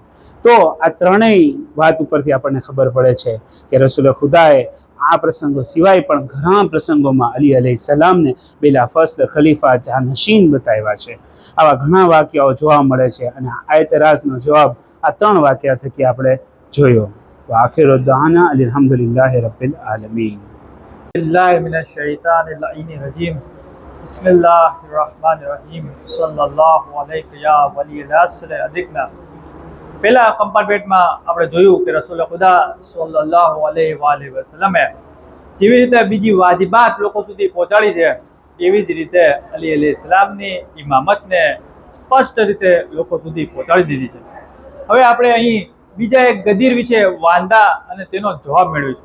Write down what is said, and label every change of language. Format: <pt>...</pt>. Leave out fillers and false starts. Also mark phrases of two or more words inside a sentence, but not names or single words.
<gu>તો આ ત્રણેય વાત ઉપરથી આપણને ખબર પડે છે કે રસૂલ ખુદાએ આ પ્રસંગો સિવાય પણ ઘણા પ્રસંગોમાં અલી અલૈહિસ્સલામને</gu> <ar>بلا فصل</ar> <gu>ખલીફા જાનશીન બતાવ્યા છે. આવા ઘણા વાક્યાઓ જોવા મળે છે અને આ એતરાઝનો જવાબ આ ત્રણ વાક્યા થકી આપણે જોયો.</gu> <ar>તો آخر دعوانا الحمد لله رب العالمين. بالله من الشيطان الرجيم بسم الله الرحمن الرحيم صلى الله عليه يا ولي العصر अदिकना.</ar> <gu>પહેલા કમ્પાર્ટમેન્ટમાં આપણે જોયું કે રસૂલ ખુદા</gu> <ar>صلى الله عليه وسلم</ar> <gu>જેવી રીતે બીજી વાજિબાત લોકો સુધી પહોંચાડી છે, એવી જ રીતે અલી અલૈહિસ્સલામની ઇમામતને સ્પષ્ટ રીતે લોકો સુધી પહોંચાડી દીધી છે. હવે આપણે અહીં બીજા એક ગદીર વિશે વાંધા અને તેનો જવાબ મેળવીશું.</gu>